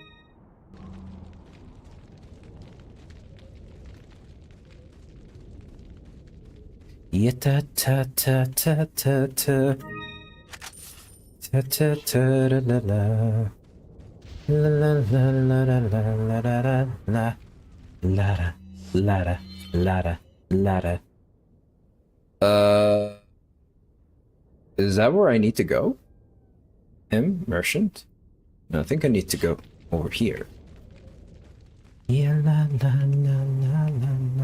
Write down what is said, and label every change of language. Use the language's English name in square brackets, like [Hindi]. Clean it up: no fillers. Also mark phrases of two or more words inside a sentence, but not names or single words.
[English] Yeah, ta ta ta ta ta ta ta ta ta la la la la la la la la la la la la la la. Is that where I need to go? Merchant? No, I think I need to go over here. Yeah, la la la la la la.